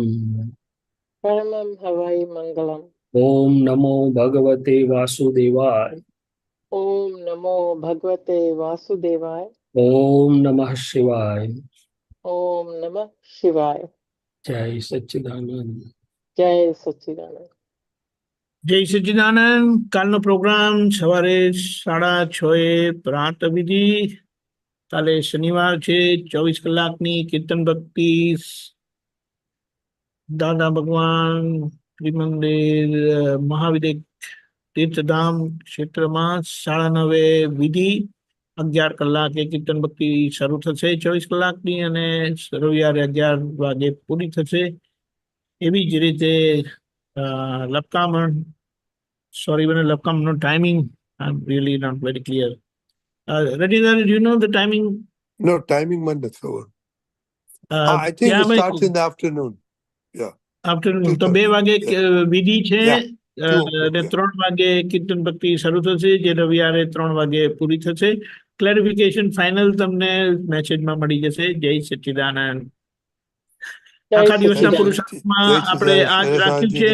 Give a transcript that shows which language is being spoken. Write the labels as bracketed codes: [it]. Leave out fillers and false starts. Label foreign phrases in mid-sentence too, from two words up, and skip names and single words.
[sa] परमं हवै मंगलम। ओम नमो भगवते वासुदेवाय, ओम नमो भगवते वासुदेवाय, ओम नमः शिवाय, ओम नमः शिवाय। जय सच्चिदानंद। जय सच्चिदानंद। [gu] જય સચ્ચિદાનંદ. કાલનો પ્રોગ્રામ સવારે 6:30 પ્રાત વિધિ. કાલે શનિવાર છે. 24 કલાકની કીર્તન ભક્તિ. દાદા ભગવાન ત્રિમંદિર મહાવિદ્ય તીર્થધામ ક્ષેત્રમાં 9:30 વિધિ. 11 કલાકે કીર્તન ભક્તિ શરૂ થશે 24 કલાકની, અને રવિવારે 11 વાગે પૂરી થશે. એવી જ રીતે લપકામણ, [en] sorry, when Lapkam, no timing, I'm really not very clear. Rajendra, do you know the timing? No, timing Monday. I think it starts in the afternoon. Yeah. Afternoon. [gu] તો 2 વાગે વિધિ છે, Yeah. અને 3 વાગે કીર્તન ભક્તિ શરૂ થશે, જે રવિવારે 3 વાગે પૂરી થશે. [en] clarification final [gu] તમને મેસેજમાં મળી જશે. જય સચ્ચિદાનંદ. આખા દિવસના પુરુષાર્થમાં આપણે આ જ રાખ્યું છે.